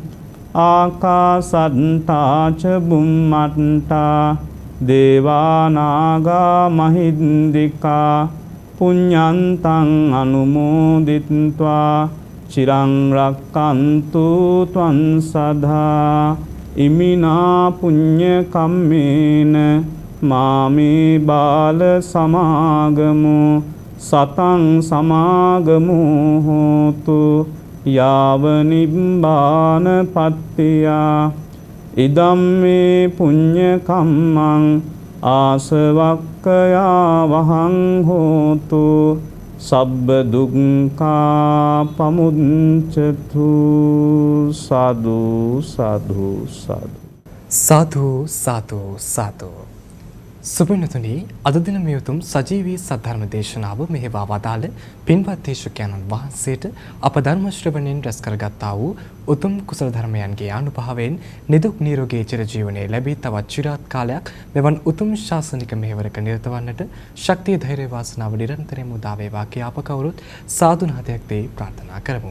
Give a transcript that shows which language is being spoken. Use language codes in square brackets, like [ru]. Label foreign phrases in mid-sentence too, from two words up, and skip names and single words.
[pi] ආකාසට්ටා ච බුම්මට්ටා දේවා නාග මහින්దికා පුඤ්ඤන්තං අනුමෝදිත්වා චිරං රක්칸තු ත්වං සදා. ඉමිනා පුඤ්ඤ කම්මේන මාමේ බාල සමාගමු සතං සමාගමෝ හෝතු යාව නිබ්බාන පත්තියා ඉදම්මේ පුඤ්ඤ කම්මං ආසවක්ඛයා වහං හෝතු සබ්බ දුක්ඛා පමුච්ඡතු සාදු සාදු සාදු සාදු සාදු සාදු. [si] සුපින්නතුනි, අද දින මේ උතුම් සජීවී සද්ධර්ම දේශනාව මෙහෙවා වදාළ පින්වත් දේශකයන්න් වහන්සේට අප ධර්ම ශ්‍රවණයෙන් රැස් කරගත්තා වූ උතුම් කුසල ධර්මයන්ගේ අනුභවයෙන් නිදුක් නිරෝගී චිරජීවනයේ ලැබී තවත් চিරාත් කාලයක් මෙවන් උතුම් ශාසනික මෙහෙවරක නිරත වන්නට ශක්තිය ධෛර්ය වාසනාව නිරන්තරයෙන්ම උදා වේවා කියා අප කවුරුත් සාදු නාදයක් දී ප්‍රාර්ථනා කරමු.